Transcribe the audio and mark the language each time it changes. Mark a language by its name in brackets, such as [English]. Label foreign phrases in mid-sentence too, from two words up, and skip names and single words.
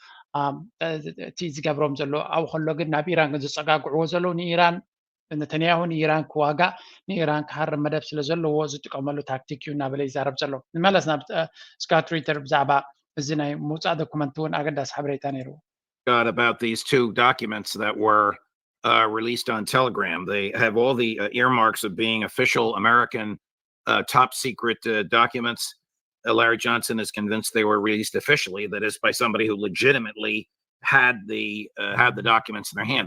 [Tigrinya] እቲ ዝገብሮም ዘሎ ኣብኡ ከሎ ግን ናብ ኢራን ግን ዝፀጋግዕዎ ዘለዉ ንኢራን ነተንያሁ ንኢራን ክዋጋእ ንኢራን ክሃርም መደብ ስለ ዘለዎ ዝጥቀመሉ ታክቲክ እዩ እናበለ ይዛረብ ዘሎ ንመለስ ናብ ስካት ሪተር ብዛዕባ እዚ ናይ ምውፃእ ዶኩመንት እውን ኣገዳሲ ሓበሬታ ነይርዎ [English] about these 2 documents that were released on Telegram. They have all the earmarks of being official American top secret documents. Larry Johnson is convinced they were released officially, that is, by somebody who legitimately had the documents in their hand.